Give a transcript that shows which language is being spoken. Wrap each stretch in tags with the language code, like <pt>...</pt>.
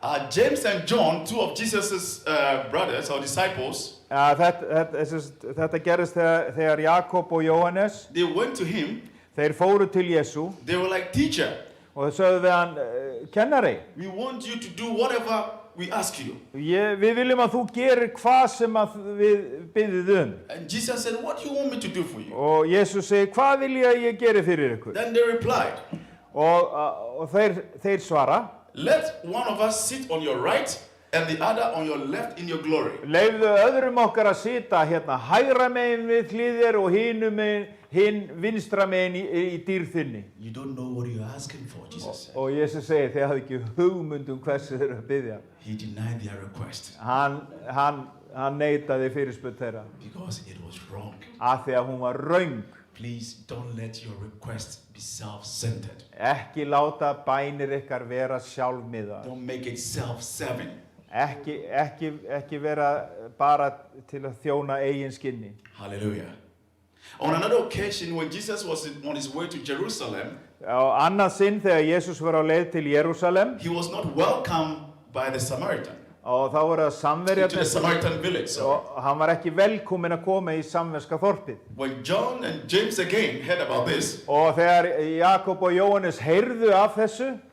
<en>James and John, two of Jesus' brothers or disciples,</en> <is>þetta gerist þegar Jakob og Jóhannes,</is> <en>they went to him.</en> <is>Þeir fóru til Jesú.</is> <en>They were like, teacher,</en> <is>og þeir sögðu við hann, kennari,</is> <en>we want you to do whatever we ask you.</en> <is>Við viljum að þú gerir hvað sem við biðjum.</is> <en>And Jesus said, what do you want me to do for you?</en> <is>Og Jesús segir, hvað vil ég gera fyrir ykkur?</is> <en>Then they replied,</en> <is>og þeir svara,</is> <en>let one of us sit on your right and the other on your left in your glory.</en> <is>Leyfðu öðrum okkar að sita hérna hægra megin við hlið og hinn vinstra megin í dýrð þinni.</is> <en>You don't know what you're asking for, Jesus said.</en> <is>Og Jesús segir, þið hafið ekki hugmynd hversu þeir að biðja.</is> <en>He denied their request.</en> <is>Hann neitaði fyrirspurn þeirra.</is> <en>Because it was wrong.</en> <is>Af því að hún var röng.</is> <en>Please don't let your request be self-centered.</en> <is>Ekki láta bænir ykkar vera sjálfmiðaðar.</is> <en>Don't make it self-serving.</en> <is>Ekki vera bara til að þjóna eigin skinni.</is> <en>Hallelujah. On another occasion, when Jesus was on his way to Jerusalem,</en> <is>á annað sinn þegar Jesús var á leið til Jerúsalem,</is> <en>he was not welcomed by the Samaritan.</en> <is>Og þá voru það samverjarnir.</is> <en>To the Samaritan village.</en> <is>Og hann var ekki velkominn að koma í samverska þorpið.</is> <en>When John and James again heard about this,</en> <is>og þegar Jakob og Jóhannes heyrðu af þessu,</is>